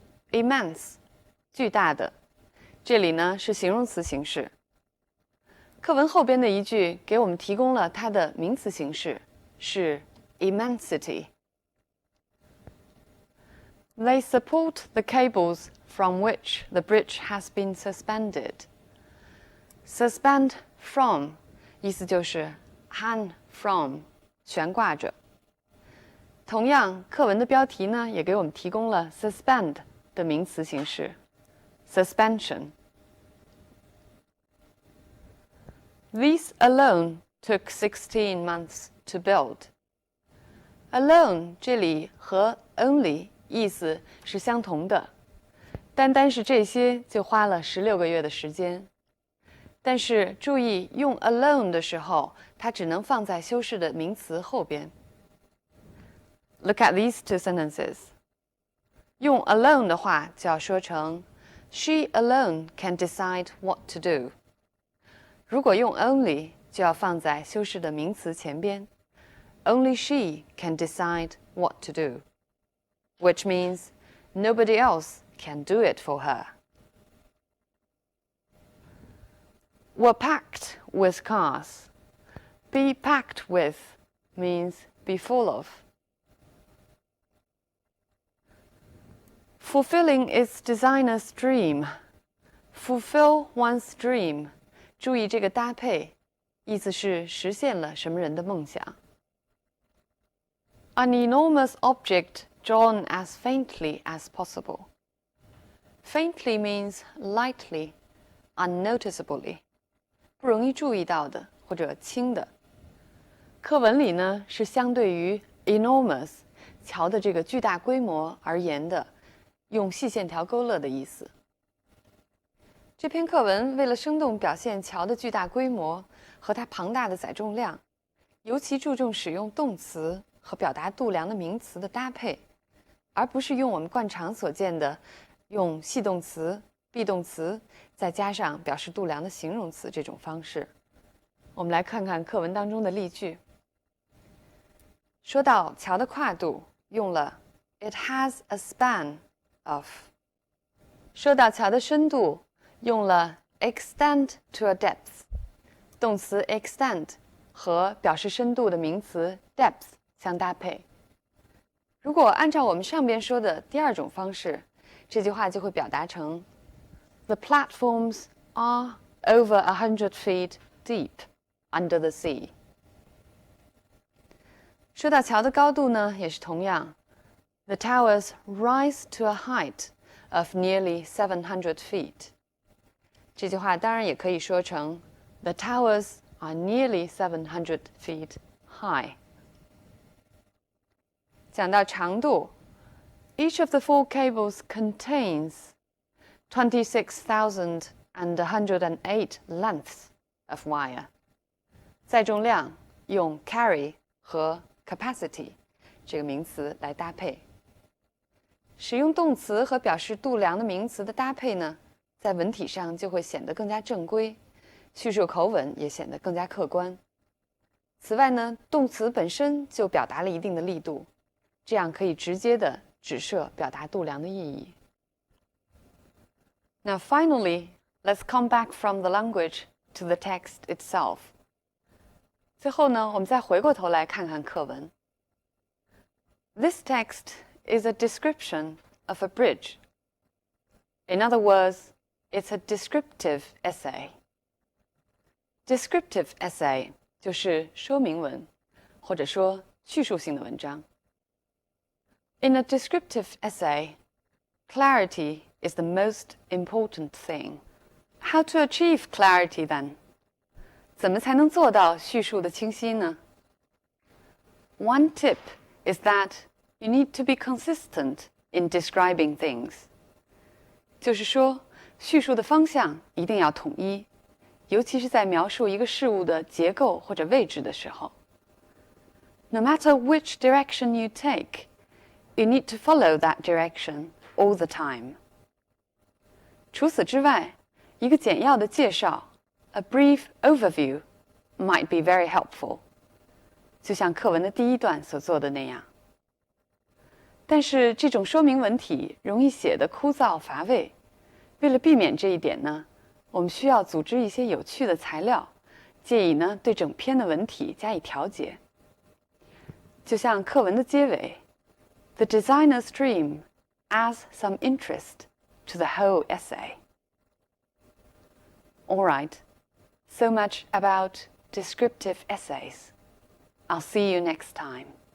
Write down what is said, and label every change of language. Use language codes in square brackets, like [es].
[zh] Immense， 巨大的，這裡呢是形容詞形式。課文後邊的一句給我們提供了它的名詞形式，是 immensity. [en] They support the cables from which the bridge has been suspended. Suspend from [zh] 意思就是 [en] hang from [zh] 懸掛着。同樣，課文的標題呢也給我們提供了 suspend 的名詞形式 suspension. [en] These alone took 16 months to build. [zh] Alone 這裡和 only 意思是相同的，單單是這些就花了16個月的時間。但是注意用 alone 的時候，它只能放在修飾的名詞後邊。 [en] Look at these two sentences. [zh] 用 alone 的話就要說成 [en] She alone can decide what to do. [zh] 如果用 only 就要放在修飾的名詞前邊 [en] Only she can decide what to do, which means nobody else can do it for her. Were packed with cars. Be packed with means be full of. Fulfilling its designer's dream. Fulfill one's dream. [zh] 注意這個搭配，意思是實現了什麼人的夢想。 [en] An enormous object drawn as faintly as possible. Faintly means lightly, unnoticeably. [zh] 不容易注意到的或者輕的。課文裡呢是相對於 enormous 橋的這個巨大規模而言的，用細線條勾勒的意思。這篇課文為了生動表現橋的巨大規模和它龐大的載重量，尤其注重使用動詞和表達度量的名詞的搭配，而不是用我們慣常所見的用系動詞、be動詞再加上表示度量的形容詞這種方式。我们来看看課文當中的例句。說到橋的跨度，用了 [en] It has a span of。 [zh] 說到橋的深度，用了 [en] extend to a depth。 [zh] 動詞 extend 和表示深度的名詞 depth 相搭配。如果按照我們上邊說的第二種方式，這句話就會表達成 [en] The platforms are over 100 feet deep under the sea。 [zh] 說到橋的高度呢，也是同樣 [en] The towers rise to a height of nearly 700 feet。 [zh] 這句話當然也可以說成 [en] The towers are nearly 700 feet high。 [zh] 講到長度 [en] Each of the 4 cables contains 26,108 lengths of wire。 [zh] 載重量用 carry 和 capacity 這個名詞來搭配。使用動詞和表示度量的名詞的搭配呢，在文體上就會顯得更加正規，敘述口吻也顯得更加客觀。此外呢，動詞本身就表達了一定的力度，這樣可以直接的指涉表達度量的意義。 [en] Now finally, let's come back from the language to the text itself. [zh] 最後呢，我們再回過頭來看看課文。 [en] This text is a description of a bridge. In other words, it's a descriptive essay. [zh] Descriptive essay 就是說明文，或者說敘述性的文章。 [en] In a descriptive essay, clarity is the most important thing. How to achieve clarity then? [zh] 怎麼才能做到敘述的清晰呢？ [en] One tip is that you need to be consistent in describing things. [zh] 就是說，敘述的方向一定要統一，尤其是在描述一個事物的結構或者位置的時候。 [en] No matter which direction you take, you need to follow that direction all the time. [zh] 除此之外，一個簡要的介紹 [en] a brief overview might be very helpful. [zh] 就像課文的第一段所做的那樣。但是這種說明文體容易寫得枯燥乏味，為了避免這一點呢，我們需要組織一些有趣的材料，借以呢對整篇的文體加以調節。就像課文的結尾 [en] The designer's dream adds some interest to the whole essay. All right, so much about descriptive essays. I'll see you next time.